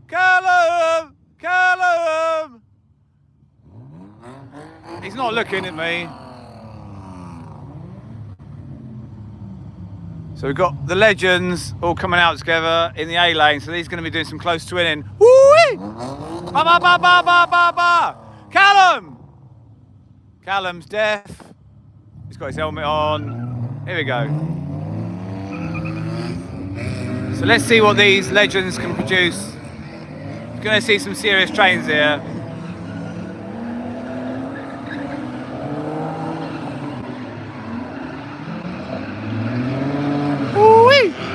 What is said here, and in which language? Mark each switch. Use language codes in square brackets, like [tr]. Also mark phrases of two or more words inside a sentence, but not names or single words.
[en] Callum! Callum! He's not looking at me. So we've got the legends all coming out together in the A lane. So these are going to be doing some close twinning. Woo-wee! Ba ba ba ba ba ba ba! Callum! Callum's deaf. He's got his helmet on. Here we go. So let's see what these legends can produce. We're going to see some serious trains here. Woo-wee!